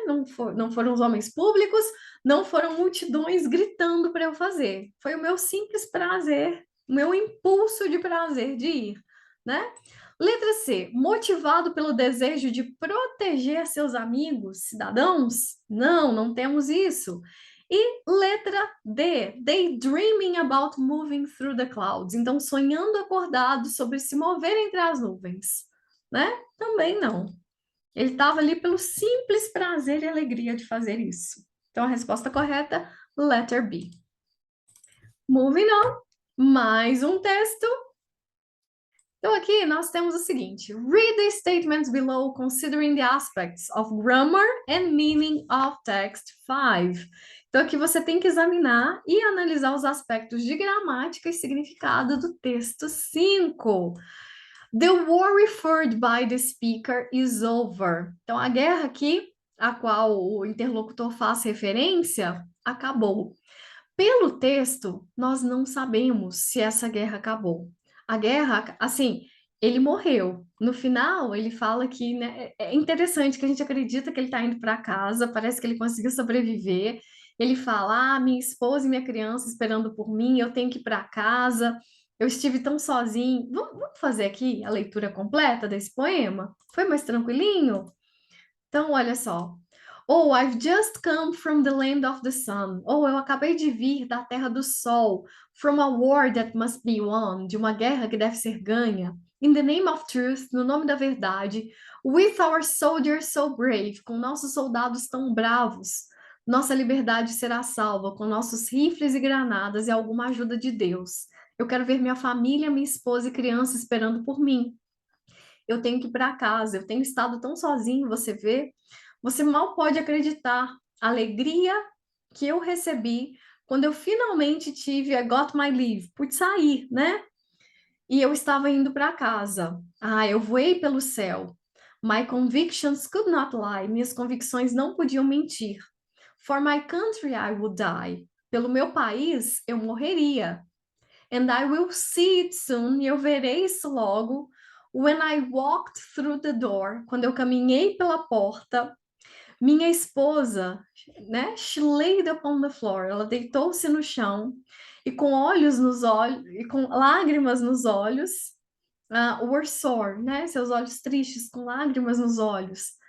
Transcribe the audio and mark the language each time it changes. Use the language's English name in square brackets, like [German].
[Portuguese] Não foram os homens públicos, não foram multidões gritando para eu fazer. Foi o meu simples prazer, o meu impulso de prazer de ir, né? Letra C, motivado pelo desejo de proteger seus amigos, cidadãos? Não, não temos isso. [English] E letra D, daydreaming about moving through the clouds. [Portuguese] Então, sonhando acordado sobre se mover entre as nuvens, né? Também não. Ele estava ali pelo simples prazer e alegria de fazer isso. Então, a resposta correta, letter B. [English] Moving on, [Portuguese] mais um texto. Então, aqui nós temos o seguinte: [English] read the statements below considering the aspects of grammar and meaning of text 5. [Portuguese] Então, aqui você tem que examinar e analisar os aspectos de gramática e significado do texto 5. [English] The war referred by the speaker is over. [Portuguese] Então, a guerra aqui, a qual o interlocutor faz referência, acabou. Pelo texto, nós não sabemos se essa guerra acabou. A guerra, assim, ele morreu. No final, ele fala que, né, é interessante que a gente acredita que ele está indo para casa, parece que ele conseguiu sobreviver. Ele fala: minha esposa e minha criança esperando por mim, eu tenho que ir para casa. Eu estive tão sozinho. Vamos fazer aqui a leitura completa desse poema? Foi mais tranquilinho? Então, olha só. [English] Oh, I've just come from the land of the sun. [Portuguese] Oh, eu acabei de vir da terra do sol. [English] From a war that must be won. [Portuguese] De uma guerra que deve ser ganha. [English] In the name of truth, [Portuguese] no nome da verdade. [English] With our soldiers so brave. [Portuguese] Com nossos soldados tão bravos. Nossa liberdade será salva com nossos rifles e granadas e alguma ajuda de Deus. Eu quero ver minha família, minha esposa e criança esperando por mim. Eu tenho que ir para casa, eu tenho estado tão sozinho, você vê, você mal pode acreditar a alegria que eu recebi quando eu finalmente tive [English] I got my leave, [Portuguese] pude sair, né? E eu estava indo para casa. Ah, eu voei pelo céu. [English] My convictions could not lie. [Portuguese] Minhas convicções não podiam mentir. [English] For my country I would die. [Portuguese] Pelo meu país eu morreria. [English] And I will see it soon, [Portuguese] e eu verei isso logo. [English] When I walked through the door, [Portuguese] quando eu caminhei pela porta, minha esposa, né, [English] she laid upon the floor, [Portuguese] ela deitou-se no chão e com olhos nos olhos e com lágrimas nos olhos, [English] were sore, [Portuguese] né, seus olhos tristes com lágrimas nos olhos.